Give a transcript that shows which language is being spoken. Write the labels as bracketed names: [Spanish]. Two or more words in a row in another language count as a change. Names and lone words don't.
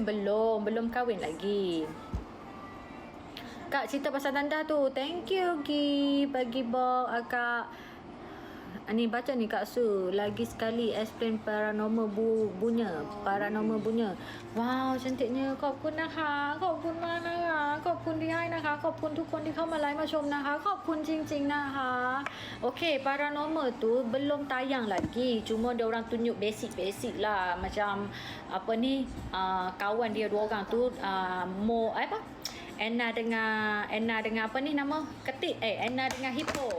[Malay] Belum kahwin lagi. Kak, cerita pasal tanda tu. [English] Thank you [Malay] Gi bagi box akak. Ni baca ni Kak Su. Lagi sekali explain paranormal bunyi. Wow, cantiknya. [Thai] ขอบคุณนะคะ ขอบคุณมากนะคะ ขอบคุณที่ให้นะคะ ขอบคุณทุกคนที่เข้ามาไลฟ์มาชมนะคะ ขอบคุณจริงๆนะคะ [Malay] Okay, paranormal tu belum tayang lagi. Cuma dia orang tunjuk basic lah. Macam apa ni, kawan dia dua orang tu, Anna dengan apa ni nama? Ketik. Anna dengan Hippo.